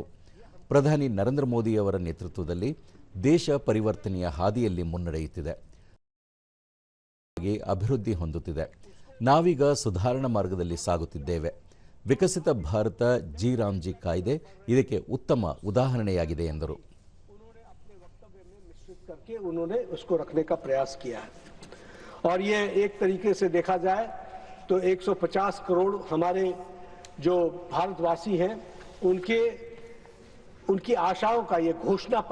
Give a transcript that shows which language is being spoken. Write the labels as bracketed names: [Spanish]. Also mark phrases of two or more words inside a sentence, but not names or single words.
[Kannada] ಪ್ರಧಾನಿ ನರೇಂದ್ರ ಮೋದಿಯವರ ನೇತೃತ್ವದಲ್ಲಿ ದೇಶ ಪರಿವರ್ತನೆಯ ಹಾದಿಯಲ್ಲಿ ಮುನ್ನಡೆಯುತ್ತಿದೆ, ಅಭಿವೃದ್ಧಿ ಹೊಂದುತ್ತಿದೆ. ನಾವೀಗ ಸುಧಾರಣಾ ಮಾರ್ಗದಲ್ಲಿ ಸಾಗುತ್ತಿದ್ದೇವೆ. ವಿಕಸಿತ ಭಾರತ ಜಿ ರಾಮ್ಜಿ ಕಾಯ್ದೆ ಇದಕ್ಕೆ ಉತ್ತಮ ಉದಾಹರಣೆಯಾಗಿದೆ ಎಂದರು. [Hindi] उन्होंने उसको रखने का प्रयास किया है और ये एक तरीके से देखा जाए तो 150 करोड़ हमारे जो भारतवासी हैं उनकी आशाओं का ये घोषणा पत्र है.